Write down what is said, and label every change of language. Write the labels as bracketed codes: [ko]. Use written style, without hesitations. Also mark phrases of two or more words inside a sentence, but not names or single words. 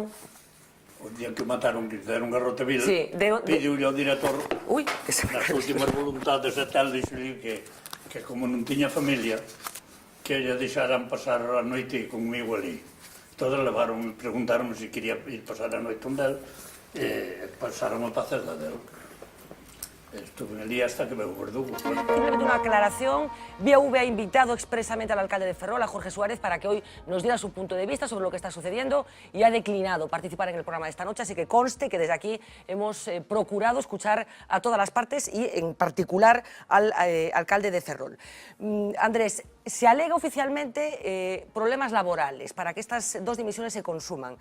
[gl] O día que o mataron, que deron garrote vil, pediulle ao director, nas últimas voluntades e tal, dixolle que como non tiña familia, que lle deixaran pasar a noite comigo ali. Todos levaron, preguntaron se quería ir pasar a noite onde el, e pasaron a pacerda del. Estuve ali hasta que veu o verdugo. Simplemente unha aclaración, [es] BV ha invitado expresamente al alcalde de Ferrol, a Jorge Suárez, para que hoy nos diera su punto de vista sobre lo que está sucediendo y ha declinado participar en el programa de esta noche, así que conste que desde aquí hemos procurado escuchar a todas las partes y en particular al alcalde de Ferrol. Andrés, se alega oficialmente problemas laborales para que estas dos dimisiones se consuman.